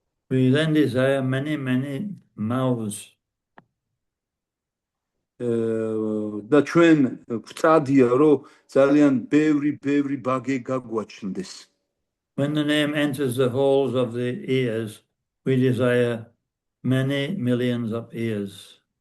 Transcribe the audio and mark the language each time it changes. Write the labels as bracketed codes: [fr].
[en] We then desire many, many mouths. [ka] და ჩვენ გვწადია რომ ძალიან ბევრი ბაგე გაგვაჩნდეს. [en] When the name enters the holes of the ears, we desire many millions of ears.